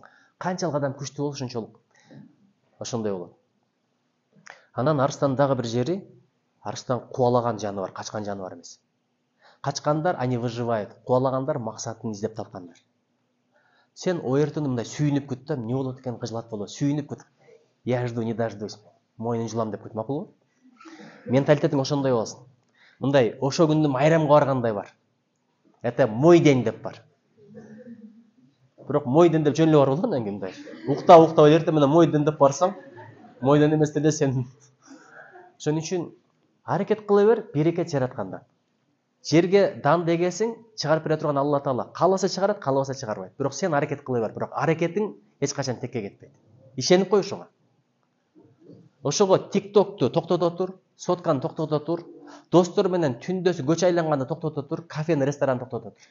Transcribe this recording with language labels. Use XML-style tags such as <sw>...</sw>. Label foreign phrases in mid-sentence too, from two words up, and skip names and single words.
<ky>Канчалык адам күчтүү болсо ошончолук ошондой болот. Анан арыстандын дагы бир жери, арыстан кубалаган жаныбар, качкан жаныбар эмес. Качкандар</ky> <ru>они выживают,</ru> <ky>кубалагандар максатын издеп тапкандар. Сен оертуну мындай сүйүнүп күт да, эмне болот экен, кыжылат болот, сүйүнүп күт.</ky> <ru>Я жду, не дождусь.</ru> <ky>Мойнун жылам деп күт, макулбу? Менталитетиң ошондой болсун. Мындай ошо күндү майрамга баргандай бар.</ky> <ru>Это мой день</ru> <ky>деп бар. Бирок</ky> <ru>мой день</ru> <ky>деп жөн эле барбы анан кийин мындай. Уктап эртең менен</ky> <ru>мой день</ru> <ky>деп барсаң,</ky> <ru>мой день</ru> <ky>эмес деле сен. Ошон үчүн аракет кыла бер, берекет жаратканда. Жерге дан дегесиң, чыгарып бере турган Алла Таала. Кааласа чыгарат, каалабаса чыгарбайт. Бирок сен аракет кыла бер, бирок аракетиң эч качан текке кетпейт. Ишенип кой ошого. Ошого TikTok'tu токтото тур, сотканы токтото тур, достор менен түндөсү көчө айланганды токтото тур, кафени, ресторанды токтото тур.</ky>